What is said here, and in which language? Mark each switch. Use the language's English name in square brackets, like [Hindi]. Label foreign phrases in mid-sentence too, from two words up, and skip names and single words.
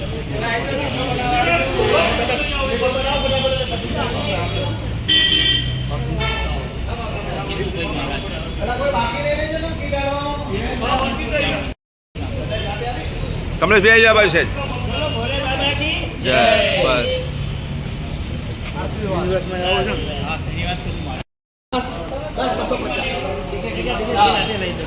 [Gujarati] કમલેશ ભાઈ આવી છે [Hindi] भोले बाबा की [Gujarati] જય બસ યુનિવર્સમાં આવો છો ને? 10-250.